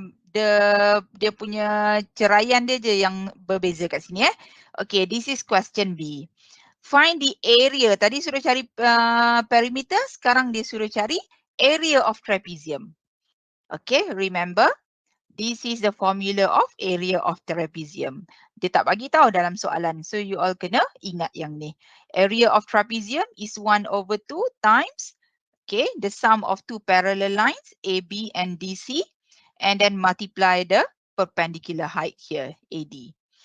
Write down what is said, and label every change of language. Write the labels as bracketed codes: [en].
[ms] Dia punya ceraian dia je yang berbeza kat sini. [en] Okay, this is question B. Find the area. [ms] Tadi suruh cari perimeter. Sekarang dia suruh cari [en] area of trapezium. Okay, remember. This is the formula of area of trapezium. [ms] Dia tak bagi tahu dalam soalan. So you all kena ingat yang ni. [en] Area of trapezium is 1/2 times the sum of 2 parallel lines AB and DC and then multiply the perpendicular height here AD.